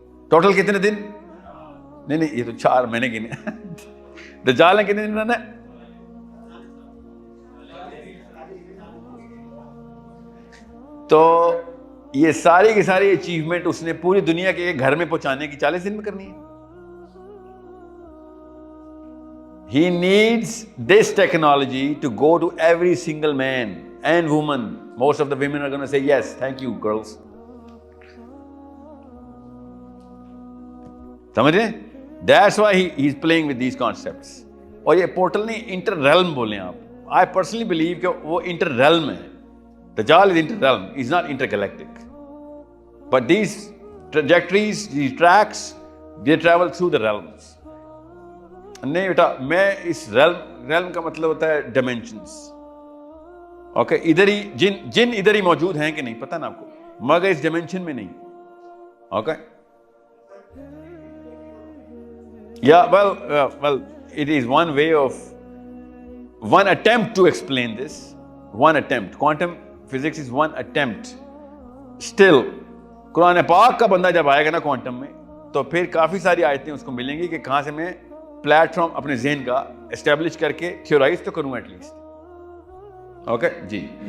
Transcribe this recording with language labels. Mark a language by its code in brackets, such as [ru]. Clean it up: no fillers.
[ur] Total کتنے دن؟ نہیں یہ تو 4 مہینے گنے. دجال نے کتنے دن رہنا ہے؟ تو یہ ساری کی ساری اچیومنٹ اس نے پوری دنیا کے ایک گھر میں پہنچانے کی 40 دن میں کرنی ہے. [en] He needs this technology to go to every single man and woman. Most of the women are going to say yes, thank you girls. [ur] سمجھ رہے ہیں؟ [en] That's why he is playing with these concepts. [ur] اور یہ portal نہیں, inter realm بولیں آپ. [en] I personally believe [ur] کہ وہ انٹر ریلم ہے. [en] Dajjal is inter-realm, he's not intergalactic. But these trajectories, these tracks, they travel through the realms. [ur] نہیں بیٹا, میں اس realm کا مطلب ہوتا ہے dimensions. اوکے, ادھر ہی جن ادھر ہی موجود ہیں کہ نہیں پتہ نا آپ کو, مگر اس ڈائمینشن میں نہیں. [en] Okay, yeah, well, it is one way of, one attempt to explain this. One attempt. Quantum physics is one attempt. [ur] Still, قرآن پاک کا بندہ جب آئے گا نا کوانٹم میں, تو پھر کافی ساری آیتیں اس کو ملیں گی کہ کہاں سے میں پلیٹ فارم اپنے ذہن کا اسٹیبلش کر کے تھیورائز تو کروں ایٹ لیسٹ. Okay جی.